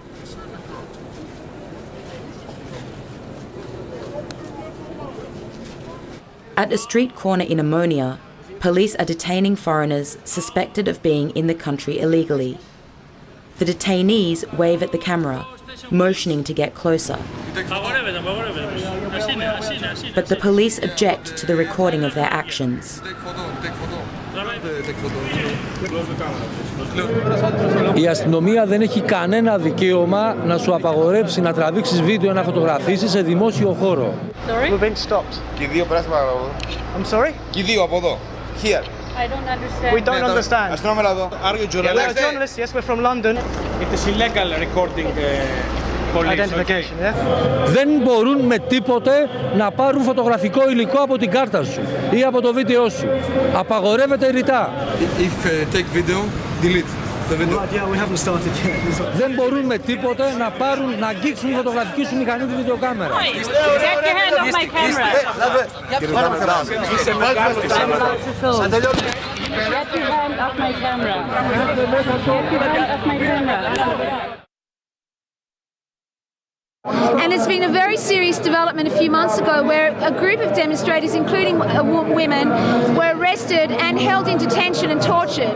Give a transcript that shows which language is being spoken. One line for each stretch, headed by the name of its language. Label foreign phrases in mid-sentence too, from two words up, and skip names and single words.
English: At a street corner in Omonia, police are detaining foreigners suspected of being in the country illegally. The detainees wave at the camera, motioning to get closer. But the police object to the recording of their actions.
Greek: Η αστυνομία δεν έχει κανένα δικαίωμα να σου απαγορέψει να τραβήξεις βίντεο, να φωτογραφίσεις σε δημόσιο χώρο.
English: We've been stopped.
Greek: Και δύο πράσινα από εδώ.
English: I'm sorry?
Greek: Και δύο από εδώ.
English: Here. I don't understand. We don't understand.
Greek: Αστυνόμελα εδώ.
English: Are you journalist? We're journalists, yes, we're from London. It is illegal recording Identification, yeah?
Greek: Δεν μπορούν με τίποτε να πάρουν φωτογραφικό υλικό από την κάρτα σου ή από το βίντεο σου. Απαγορεύεται ρητά.
English: If take video, delete.
Greek: Δεν μπορούν με τίποτε να πάρουν, να αγγίξουν τη φωτογραφική σου μηχανή τη βιντεοκάμερα.
English: And there's been a very serious development a few months ago where a group of demonstrators, including women, were arrested and held in detention and tortured.